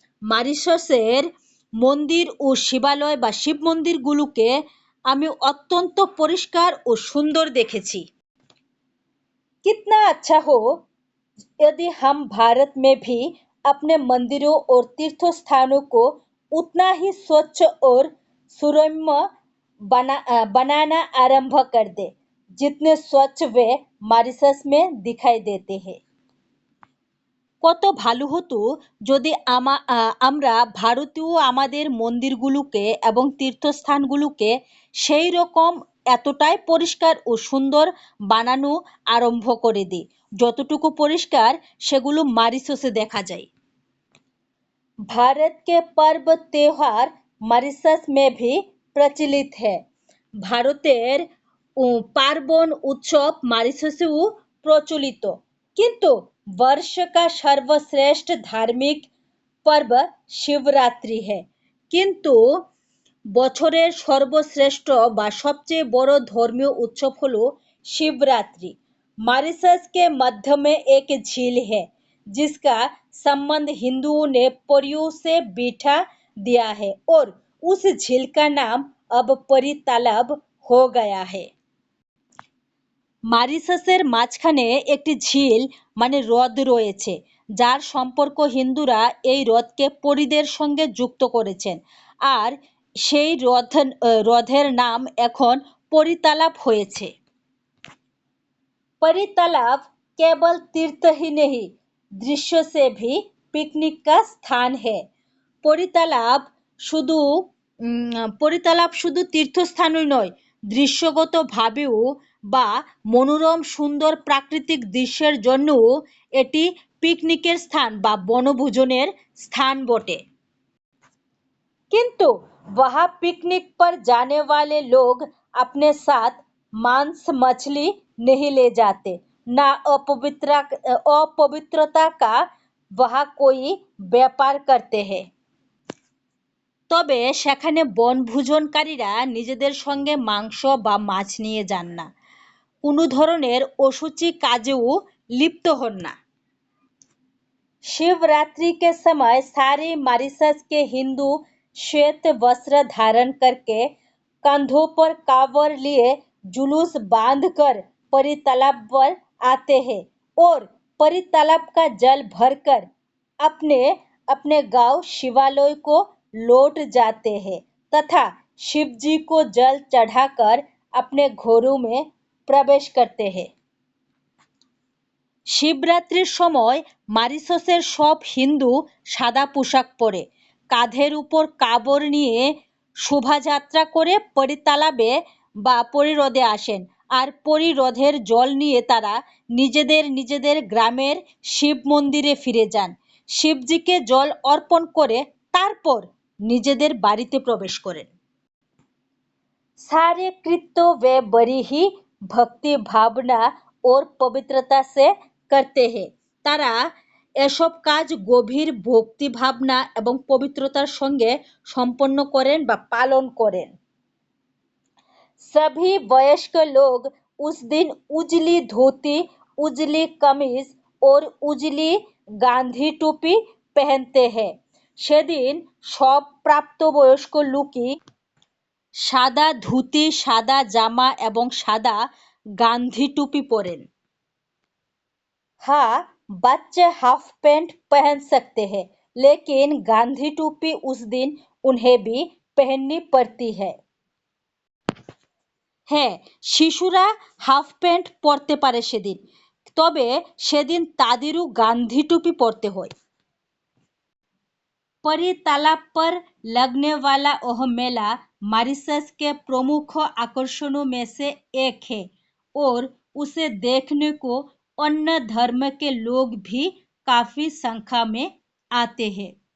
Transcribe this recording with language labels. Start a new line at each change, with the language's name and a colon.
Bangla: মরিশাসের মন্দির ও শিবালয় বা শিব মন্দিরগুলোকে আমি অত্যন্ত পরিষ্কার ও সুন্দর দেখেছি।
Hindi: कितना अच्छा हो यदि हम भारत में भी अपने मंदिरों और तीर्थ स्थानों को उतना ही स्वच्छ और सुरम्य बनाना आरंभ कर दे जितने स्वच्छ वे मॉरिशस में दिखाई देते हैं।
Bangla: কত ভালো হতো যদি আমরা ভারতীয় আমাদের মন্দিরগুলোকে এবং তীর্থস্থানগুলোকে সেই রকম এতটাই পরিষ্কার ও সুন্দর বানানো আরম্ভ করে দিই যতটুকু পরিষ্কার সেগুলো মরিশাসে দেখা যায়।
Hindi: भारत के पर्व त्योहार मॉरिशस में भी प्रचलित है।
Bangla: ভারতের পার্বণ উৎসব মরিশাসেও প্রচলিত, কিন্তু
Hindi: वर्ष का सर्वश्रेष्ठ धार्मिक पर्व शिवरात्रि है।
Bangla: কিন্তু বছরের সর্বশ্রেষ্ঠ বা সবচেয়ে বড় ধর্মীয় উৎসব হলো
Hindi: शिवरात्रि। मॉरिशस के मध्य में एक झील है जिसका संबंध हिंदुओं ने परियों से बिठा दिया है और उस झील का नाम अब परी तालाब हो गया है।
Bangla: মরিশাসের মাঝখানে একটি ঝিল মানে হ্রদ রয়েছে, যার সম্পর্ক হিন্দুরা এই হ্রদকে পরীদের সঙ্গে যুক্ত করেছেন, আর সেই হ্রদের নাম এখন পরী তালাব হয়েছে।
Hindi: परी तालाब केवल तीर्थ ही नहीं, दृश्य से भी पिकनिक का स्थान है।
Bangla: परी तालाब শুধু পরিতালাপ শুধু তীর্থস্থানই নয়, দৃশ্যগতভাবেও বা মনোরম সুন্দর প্রাকৃতিক দৃশ্যের জন্যও এটি পিকনিকের স্থান বা বনভোজনের স্থান বটে।
Hindi: किंतु वहाँ पिकनिक पर जाने वाले लोग अपने साथ मांस मछली नहीं ले जाते, ना अपवित्रता का वहाँ कोई व्यापार करते हैं।
Bangla: তবে সেখানে বনভোজনকারীরা নিজেদের সঙ্গে মাংস বা মাছ নিয়ে যান না, কোনো ধরনের অশুচি কাজেও লিপ্ত হন না।
Hindi: शिवरात्रि के समय सारे मॉरिशस के हिंदू श्वेत वस्त्र धारण करके कंधों पर कांवर लिए जुलूस बांधकर परी तालाब पर आते हैं और परी तालाब का जल भरकर अपने अपने गांव शिवालय को लौट जाते हैं तथा शिव जी को जल चढ़ाकर अपने घरों में प्रवेश करते हैं।
Bangla: শিবরাত্রির সময় মরিশাসের সব হিন্দু সাদা পোশাক পরে কাঁধের উপর কাবর নিয়ে শোভাযাত্রা করে পরিতালাবে বা পরিহ্রদে আসেন, আর পরিহ্রদের জল নিয়ে তারা নিজেদের নিজেদের গ্রামের শিব মন্দিরে ফিরে যান, শিবজিকে জল অর্পণ করে তারপর নিজেদের বাড়িতে প্রবেশ করেন।
Hindi: सारे कृत्य वे बड़ी ही भक्ति भावना और पवित्रता से करते हैं।
Bangla: তারা এসব কাজ গভীর ভক্তি ভাবনা এবং পবিত্রতার সঙ্গে সম্পন্ন করেন বা পালন করেন।
Hindi: सभी वयस्क लोग उस दिन उजली धोती, उजली कमीज और उजली गांधी टोपी पहनते हैं।
Bangla: সেদিন সব প্রাপ্তবয়স্ক লোকই সাদা ধুতি, সাদা জামা এবং সাদা গান্ধী টুপি পরেন।
Hindi: हाँ, बच्चे हाफ पैंट पहन सकते हैं, लेकिन गांधी टोपी उस दिन उन्हें भी पहननी पड़ती है।
Bangla: হ্যাঁ, শিশুরা হাফ প্যান্ট পরতে পারে সেদিন, তবে সেদিন তাদেরও গান্ধী টুপি পরতে হয়।
Hindi: परी तालाब पर लगने वाला वह मेला मॉरिशस के प्रमुख आकर्षणों में से एक है और उसे देखने को अन्य धर्म के लोग भी काफी संख्या में आते हैं।